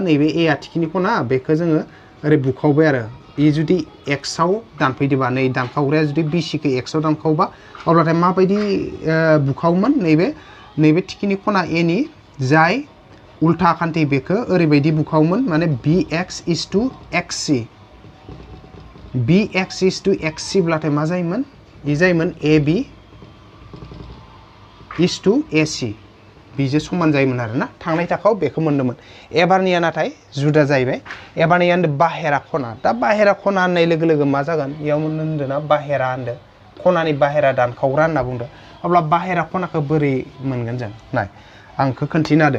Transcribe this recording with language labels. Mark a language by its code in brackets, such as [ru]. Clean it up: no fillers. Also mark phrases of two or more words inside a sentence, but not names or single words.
[brx] नैबे एआ थिखिनि खना, बेखौ जोङो ओरै बुखावबाय आरो इ जुदि एक्सआव दानफैदोंबा, नै दानखावग्राया जुदि बिसिखौ एक्सआव दानखावबा अब्लाथाय माबायदि बुखावोमोन, नैबे थिखिनि खना एनि जाय उल्था आखान्थि बेखौ ओरैबायदि बुखावोमोन, माने [en] bx is to xc [brx] ब्लाथाय मा जायोमोन, इ जायोमोन [en] ab is to ac [brx] बिजों समान जायोमोन आरोना। थांनाय थाखोआव बेखौ मोन्दोंमोन। एबारनिया नाथाय जुदा जाहैबाय। एबारनिया होनदों बाहेरा खना। दा बाहेरा खना होननाय लोगो लोगो मा जागोन, इयाव होनदों ना बाहेरा होनदों, खनानि बाहेरा दानखावग्रा होनना बुंदों। अब्ला बाहेरा खनाखौ बोरै मोनगोन जों नाय, आं बेखौ खोन्थिना होदो।